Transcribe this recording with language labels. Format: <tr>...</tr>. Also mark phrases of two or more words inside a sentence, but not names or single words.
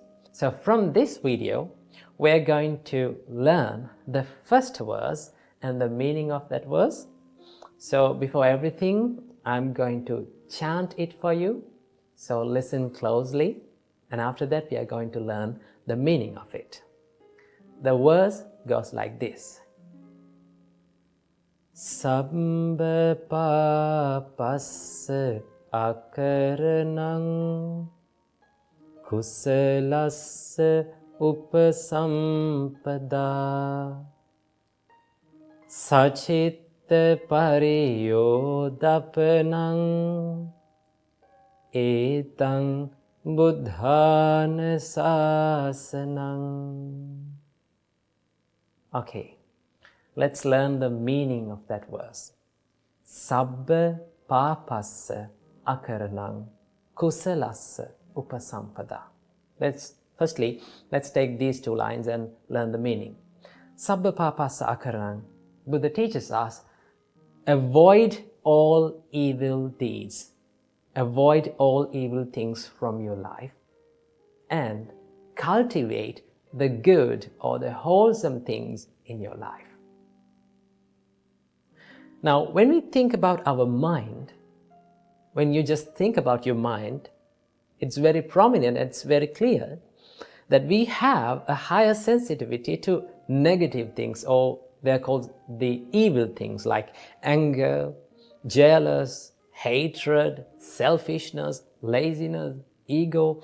<en>So from this video, we're going to learn the first verse and the meaning of that verse. So before everything, I'm going to chant it for you. So listen closely, and after that we are going to learn the meaning of it. The verse goes like this.</en> <pi>Sabbha papassa akaranang kusalassa upasampada sacitta pariyodapanang etang buddhana sasanang.</pi> <en>Okay, let's learn the meaning of that verse.</en> <pi>Sabbha papassa akaranang kusalassa upasampada.</pi> <en>Let's take these 2 lines and learn the meaning.</en> <pi>Sabbha papassa akaranang.</pi> <en>Buddha teaches us, avoid all evil deeds, avoid all evil things from your life, and cultivate the good or the wholesome things in your life. Now, when we think about our mind, when you just think about your mind, it's very prominent, it's very clear that we have a higher sensitivity to negative things, or they're called the evil things like anger, jealous, hatred, selfishness, laziness, ego.</en>